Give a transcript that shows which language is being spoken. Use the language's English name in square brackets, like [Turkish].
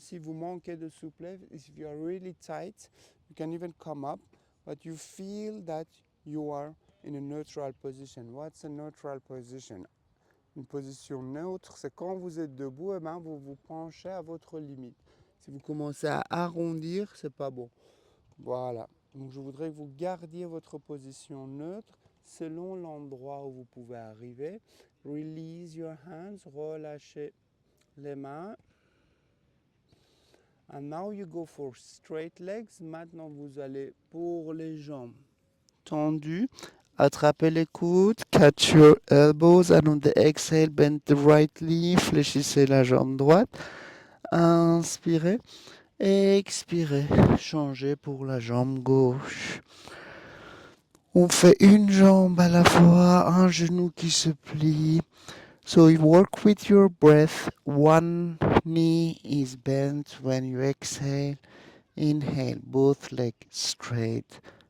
[French] Si vous manquez de souplesse, [English] if you are really tight, you can even come up, but you feel that you are in a neutral position. What's a neutral position? [French] Une position neutre, c'est quand vous êtes debout, et ben vous vous penchez à votre limite. Si vous commencez à arrondir, c'est pas bon. Voilà. Donc je voudrais que vous gardiez votre position neutre selon l'endroit où vous pouvez arriver. [English] Release your hands, [French] relâchez les mains. [English] And now you go for straight legs. [French] Maintenant vous allez pour les jambes tendues. Attrapez les coudes, [English] catch your elbows, and on the exhale, bend the right knee, [French] fléchissez la jambe droite. Inspirez, expirez, changez pour la jambe gauche. On fait une jambe à la fois, un genou qui se plie. [English] So you work with your breath. One knee is bent when you exhale. Inhale, both legs straight.